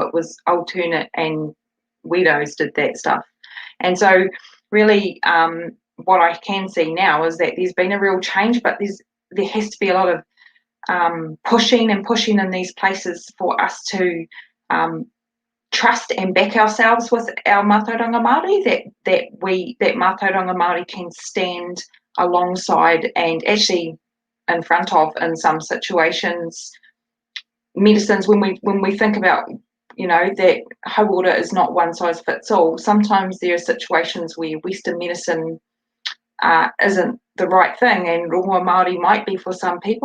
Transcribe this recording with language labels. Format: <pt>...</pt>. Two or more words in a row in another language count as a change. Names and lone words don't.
<en>It was alternate, and weirdos did that stuff. And so, really, what I can see now is that there's been a real change, but there has to be a lot of pushing in these places for us to trust and back ourselves with our</en> <mi>mātauranga Māori,</mi> <en>that</en> <mi>mātauranga Māori</mi> <en>can stand alongside and actually in front of, in some situations, medicines. When we think about, that hauora is not one size fits all. Sometimes there are situations where Western medicine isn't the right thing, and</en> <mi>rongoa Māori</mi> <en>might be for some people.</en>